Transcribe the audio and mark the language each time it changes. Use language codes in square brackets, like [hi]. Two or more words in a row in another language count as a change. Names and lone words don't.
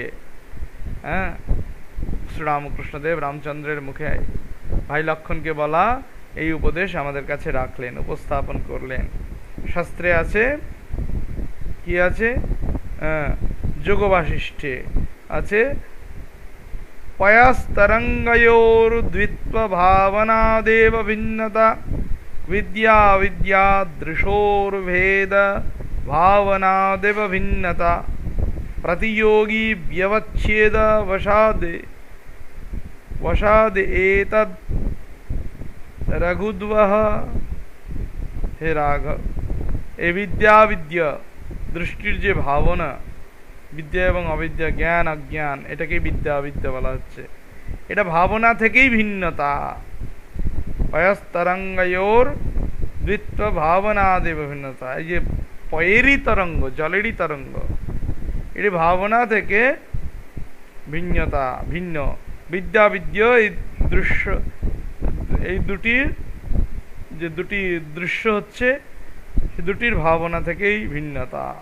[bn] হ্যাঁ, শ্রীরামকৃষ্ণদেব রামচন্দ্রের মুখে ভাই লক্ষণকে বলা এই উপদেশ আমাদের কাছে রাখলেন, উপস্থাপন করলেন। শাস্ত্রে আছে, কি আছে? যোগবাশিষ্ঠে আছে, [sa] পয়াস্তরঙ্গয়োর দ্বিত্ব ভাবনাদেব ভিন্নতা, विद्या विद्या दृशोर्भेद भावनादेव भिन्नता, प्रतियोगी व्यवच्छेद वशाद एतद रघुद्वह। [bn] হে রাঘব, এ বিদ্যা বিদ্যা দৃষ্টির যে ভাবনা, বিদ্যা এবং অবিদ্যা, জ্ঞান অজ্ঞান, এটাকে বিদ্যা বিদ্যা বলা হচ্ছে। এটা ভাবনা থেকেই ভিন্নতা। [sa] पयस्तरंगयोर द्वित्व भावनादेव भिन्नता, [bn] এই যে পয়েরই তরঙ্গ, জলেরই তরঙ্গ, এটি ভাবনা থেকে ভিন্নতা, ভিন্ন। বিদ্যা বিদ্য, এই দৃশ্য, এই দুটির যে দুটি দৃশ্য হচ্ছে, সে দুটির ভাবনা থেকেই ভিন্নতা।